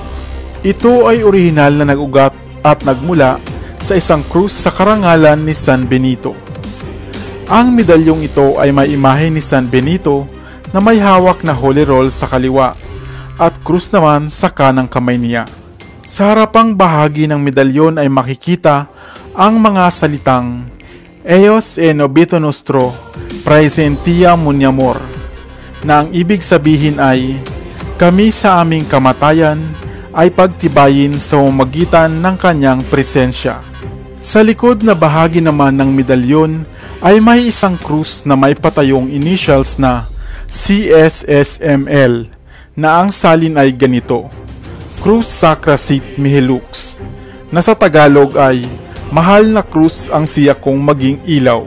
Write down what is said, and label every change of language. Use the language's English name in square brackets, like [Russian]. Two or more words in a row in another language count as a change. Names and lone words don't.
[Filipino] Ito ay orihinal na nag-ugat at nagmula sa isang krus sa karangalan ni San Benito. Ang medalyong ito ay may imahe ni San Benito na may hawak na [English] holy roll [Filipino] sa kaliwa at krus naman sa kanang kamay niya. Sa harapang bahagi ng medalyon ay makikita ang mga salitang [Latin] Eos en obito nostro praesentia muniamor, [Filipino] na ang ibig sabihin ay kami sa aming kamatayan ay pagtibayin sa umagitan ng kanyang presensya. Sa likod na bahagi naman ng medalyon ay may isang krus na may patayong initials na CSSML, na ang salin ay ganito: [Latin] Cruz Sacra Sit Mihi Lux, [Filipino] na sa Tagalog ay mahal na krus ang siya kong maging ilaw.